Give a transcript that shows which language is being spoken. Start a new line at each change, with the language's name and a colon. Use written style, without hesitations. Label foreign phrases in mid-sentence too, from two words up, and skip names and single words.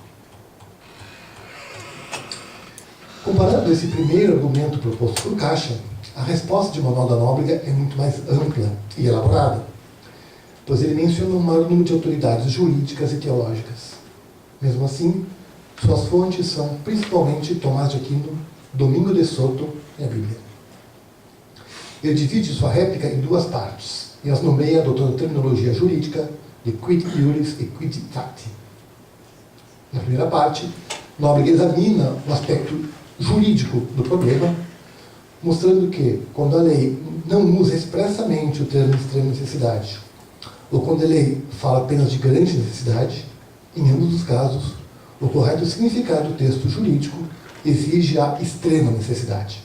Portuguese: Comparando esse primeiro argumento proposto por Caixa, a resposta de Manuel da Nóbrega é muito mais ampla e elaborada, pois ele menciona um maior número de autoridades jurídicas e teológicas. Mesmo assim, suas fontes são principalmente Tomás de Aquino, Domingo de Soto e a Bíblia. Ele divide sua réplica em duas partes e as nomeia adotando terminologia jurídica de
Latin: quid iuris
Portuguese: e
Latin: quid facti.
Portuguese: Na primeira parte, Nóbrega examina o aspecto jurídico do problema, mostrando que, quando a lei não usa expressamente o termo extrema necessidade, ou quando a lei fala apenas de grande necessidade, em ambos os casos, o correto significado do texto jurídico exige a extrema necessidade.